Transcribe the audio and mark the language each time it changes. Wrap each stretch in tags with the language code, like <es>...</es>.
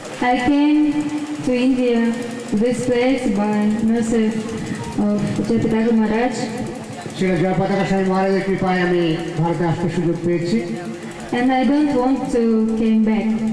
<en>I came to India, this place, by mercy of Jayapataka Maharaj.</en> <bn>Shri Jayapataka স্বামী মহারাজের কৃপায় আমি ভারতে আসতে সুযোগ পেয়েছি।</bn> <en>And I don't want to came back.</en>